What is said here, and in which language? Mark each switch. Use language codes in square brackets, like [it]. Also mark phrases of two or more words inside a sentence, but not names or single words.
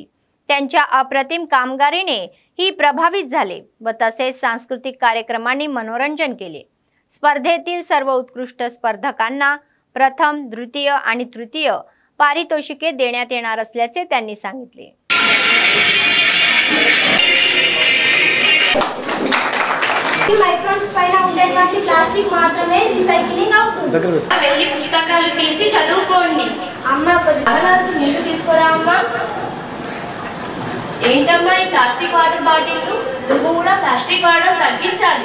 [mr] त्यांच्या अप्रतिम कामगिरीने ही प्रभावित झाले व तसेच सांस्कृतिक कार्यक्रमांनी मनोरंजन केले. स्पर्धेतील सर्व उत्कृष्ट स्पर्धकांना प्रथम, द्वितीय आणि तृतीय पारितोषिके देण्यात येणार असल्याचे त्यांनी सांगितले. [te] మైక్రాన్స్ పైన ఉండేటువంటి ప్లాస్టిక్ మాత్రమే రీసైక్లింగ్ అవుతుంది. వెళ్ళి పుస్తకాలు తీసి చదువుకోండి. అమ్మ కొద్దిగా నీళ్లు తీసుకురా అమ్మ. ఏంటమ్మా ఈ [en] plastic water bottle [te] నువ్వు కూడా ప్లాస్టిక్ వాడడం తగ్గించాలి.